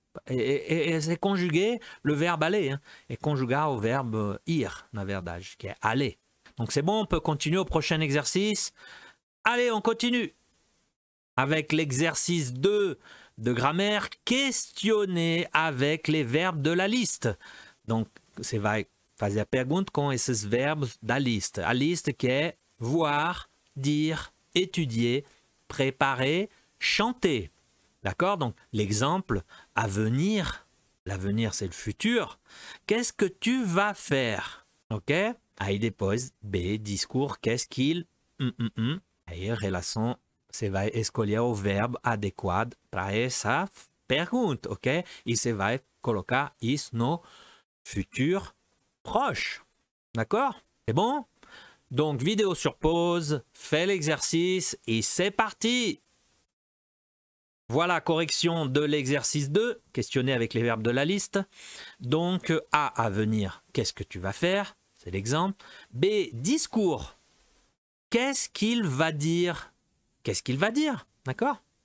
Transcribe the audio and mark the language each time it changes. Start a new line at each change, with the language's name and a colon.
French: Et c'est conjugué, le verbe aller, hein, est conjugué au verbe ir,
Portuguese: na verdade,
French: qui est aller. Donc c'est bon, on peut continuer au prochain exercice. Allez, on continue avec l'exercice 2 de grammaire, questionner avec les verbes de la liste.
Portuguese: Donc, você vai fazer a pergunta com esses verbos da lista. A lista que é
French: voir, dire, étudier, préparer, chanter. D'accord? Donc, l'exemple, à venir. L'avenir, c'est le futur. Qu'est-ce que tu vas faire? Ok?
Portuguese: Aí depois,
French: B, discours, qu'est-ce qu'il...
Portuguese: Aí, relação... Você vai escolher o verbo adequado para essa pergunta, ok? E você vai colocar isso no futur proche.
French: D'accord? C'est bon? Donc, vidéo sur pause, fais l'exercice et c'est parti! Voilà, correction de l'exercice 2, questionner avec les verbes de la liste. Donc, A, à venir, qu'est-ce que tu vas faire? C'est l'exemple. B, discours. Qu'est-ce qu'il va dire? Qu'est-ce qu'il va dire? D'accord?